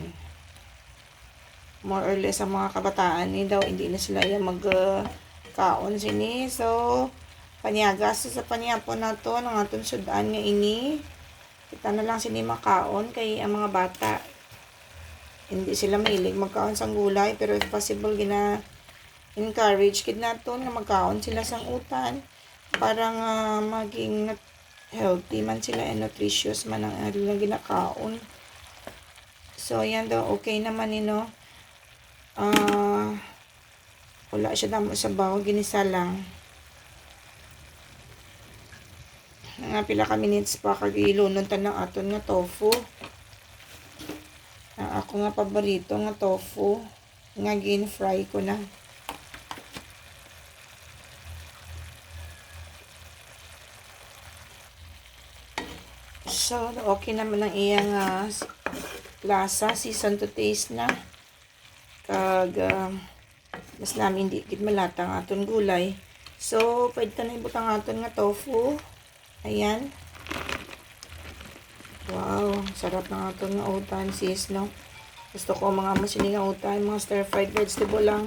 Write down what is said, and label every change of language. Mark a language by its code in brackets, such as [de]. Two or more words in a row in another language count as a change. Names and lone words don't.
[hil] More or less ang mga kabataan ni daw hindi na sila yung kaon sini. So panyaga sa panyapon na to ng aton sudan nga ini kita na lang sini makaon kay ang mga bata hindi sila mahilig magkaon sang gulay, pero if possible gina encourage kid naton nga magkaon sila sang utan para nga maging healthy man sila and nutritious man ang ilang ginakaon. So yan daw okay naman nino. Wala siya damo sa bawo, ginisa lang. Nga pila ka minutes pa kag ilunod ta ng aton nga tofu. Ako nga paborito nga tofu nga gin-fry ko na. So okay naman ang iyang lasa, [en] season to taste [hil] na. Kag mas namin di gid malata ang aton gulay. So pwede ta na ibutang aton nga tofu. Ayan. Wow, sarap ng aton nga utan, sis, no? Gusto ko mga masini nga utan, mga [en] stir-fried vegetable [hil] lang.